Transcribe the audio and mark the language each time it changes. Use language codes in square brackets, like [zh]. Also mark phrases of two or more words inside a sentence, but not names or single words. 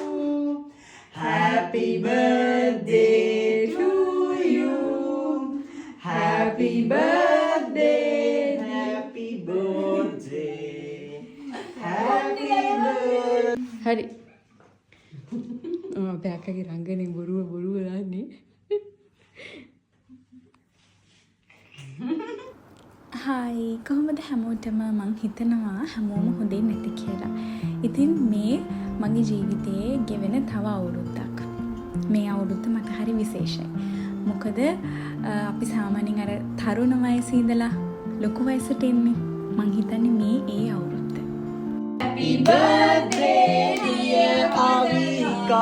[en] Happy birthday to you. Happy birthday. Happy birthday. Happy birthday. [si] හරි. අපේ අක්කගේ රංගනේ බොරුව දාන්නේ. හායි කොහොමද හැමෝටම මං හිතනවා හැමෝම හොඳින් නැති කියලා. ඉතින් මේ මගේ ජීවිතයේ ගෙවෙන තව අවුරුද්දක්. මේ අවුරුද්ද මට හරි විශේෂයි. මොකද අපි සාමාන්‍යයෙන් අර තරුණ වයසේ ඉඳලා ලොකු වයසට එන්නේ. මං හිතන්නේ මේ ඒ අවුරුද්ද. [en] Happy birthday dear Avika.